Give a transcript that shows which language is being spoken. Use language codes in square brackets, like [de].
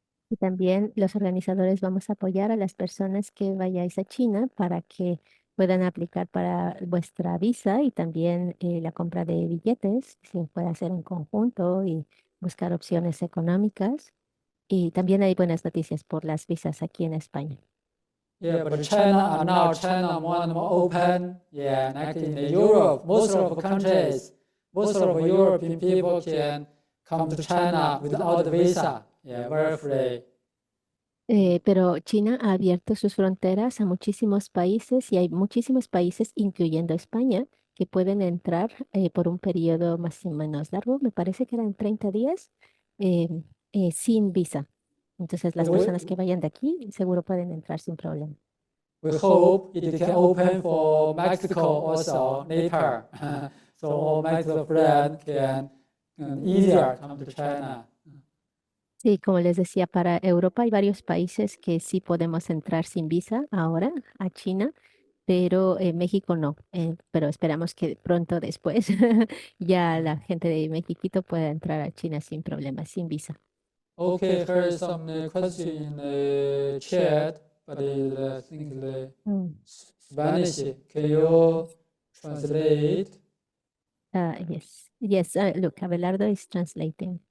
[es] Y también los organizadores vamos a apoyar a las personas que vayáis a China para que puedan aplicar para vuestra visa y también la compra de billetes, se puede hacer en conjunto y buscar opciones económicas. Y también hay buenas noticias por las visas aquí en España. [en] Yeah, but China more and more open. Yeah, like in Europe, most of the countries, most of the European people can come to China without visa. Yeah, very free. [es] Pero China ha abierto sus fronteras a muchísimos países y hay muchísimos países, incluyendo España, que pueden entrar por un periodo más o menos largo, me parece que eran 30 días, sin visa. Entonces las personas que vayan de aquí seguro pueden entrar sin problema. [en] We hope it can open for Mexico also later, so all Mexico friends can easier come to China. [es] Sí, como les decía, para Europa hay varios países que sí podemos entrar sin visa ahora a China, pero México no. Pero esperamos que pronto después ya la gente de Mexiquito pueda entrar a China sin problemas, sin visa. [en] Okay, here is some question in the chat, but I think the Spanish. Can you translate? Yes. Look, Abelardo is translating.